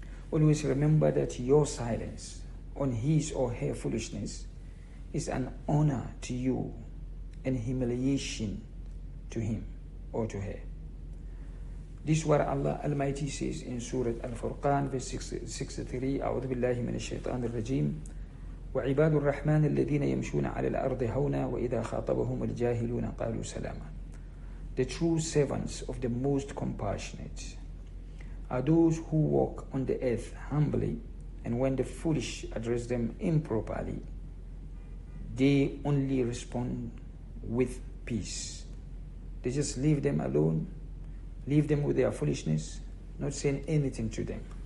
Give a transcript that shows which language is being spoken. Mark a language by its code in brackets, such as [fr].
[en] Always remember that your silence on his or her foolishness is an honor to you and humiliation to him or to her. This is what Allah Almighty says in Surah Al-Furqan verse 63. [ar] أعوذ بالله من الشيطان الرجيم وعباد الرحمن الذين يمشون على الأرض هونا وإذا خاطبهم الجاهلون قالوا سلاما. [en] The true servants of the most compassionate are those who walk on the earth humbly, and when the foolish address them improperly, they only respond with peace. They just leave them alone, leave them with their foolishness, not saying anything to them.